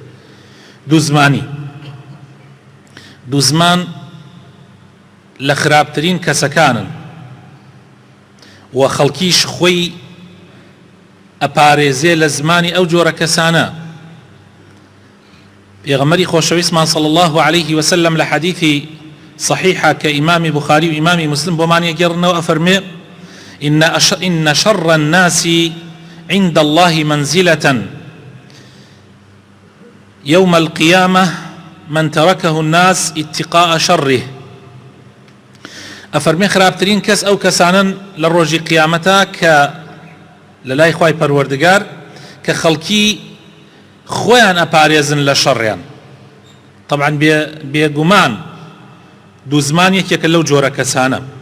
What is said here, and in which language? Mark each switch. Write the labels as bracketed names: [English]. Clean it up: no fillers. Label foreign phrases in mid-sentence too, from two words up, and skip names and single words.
[Central Kurdish] دووزمان لە خراپترین کەسەکانن و خەڵکیش خۆی ئەپارێزێ لە زمانی ئەو جۆرە کەسانە. پێغەمبەری خۆشەویستمان [Arabic] صلی الله عليه وسلم [Central Kurdish] لە حەدیثی صحیحە کە ئیمامی بوخاری و ئیمامی مسلم بۆمان یەگەڕنەوە ئەفەرمێ [Arabic] إن شر الناس عند الله منزلة يوم القيامة من تركه الناس اتقاء شره. [Central Kurdish] ئەفەرمێ خراپترین کەس ئەو کەسانن لە ڕۆژی قیامەتە کە لە لای خوای پەروەردگار کە خەڵکی خۆیان ئەپارێزن لە شەڕیان. طبعاً بێگومان دووزمان یەکێکە لەو جۆرە کەسانە.